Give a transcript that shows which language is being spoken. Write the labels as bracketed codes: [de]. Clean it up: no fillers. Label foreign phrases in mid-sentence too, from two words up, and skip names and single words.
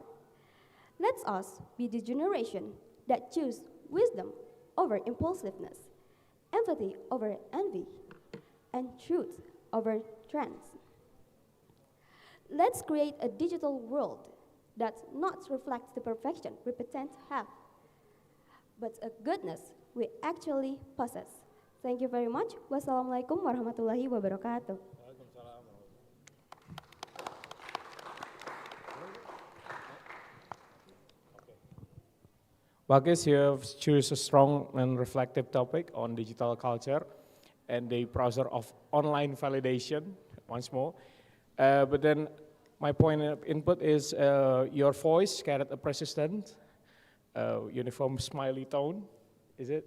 [en] Let us be the generation that choose wisdom over impulsiveness, empathy over envy, and truth over trends. Let's create a digital world that not reflects the perfection we pretend to have, but a goodness we actually possess. Thank you very much. [ar] والسلام عليكم ورحمة الله وبركاته. [en] Bakis, you have choose a strong and reflective topic on digital culture and the process of online validation, once more. But then my point of input is your voice carried a persistent, uniform smiley tone, is it?